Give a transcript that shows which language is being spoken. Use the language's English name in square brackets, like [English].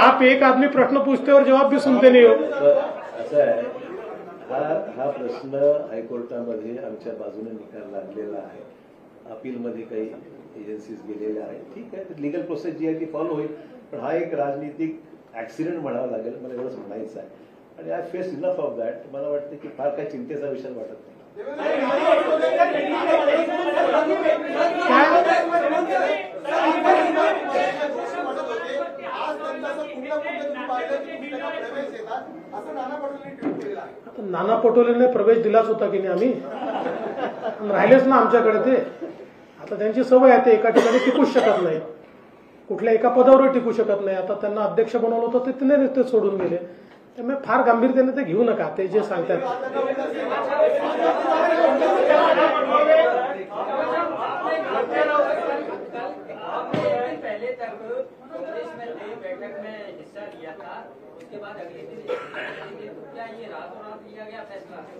[Hindi] आप एक आदमी प्रश्न पूछते और जवाब भी सुनते नहीं हो. [Marathi] असं आहे, हा प्रश्न हायकोर्टामध्ये आमच्या बाजूने निकाल लागलेला आहे. अपीलमध्ये काही एजन्सीज गेलेल्या आहेत. ठीक आहे, लिगल प्रोसेस जी आहे ती फॉलो होईल. पण हा एक राजनीतिक ऍक्सिडेंट म्हणावा लागेल, मला एवढंच म्हणायचं आहे. आणि [English] I face enough of that. [Marathi] मला वाटतं की फार काही चिंतेचा विषय वाटत नाही. नाना पटोलेने प्रवेश दिलाच होता की नाही आम्ही, राहिलेच ना आमच्याकडे ते. आता त्यांची सवय आहे, ते एका ठिकाणी टिकूच शकत नाही, कुठल्या एका पदावर टिकू शकत नाही. आता त्यांना अध्यक्ष बनवलं होतं ते सोडून गेले. त्यामुळे फार गांभीर्याने ते घेऊ नका, ते जे सांगतात. [Hindi] पहले तक कांग्रेस में बैठक में हिस्सा लिया था, उसके बाद अगले दिन क्या ये रातों रात लिया गया फैसला?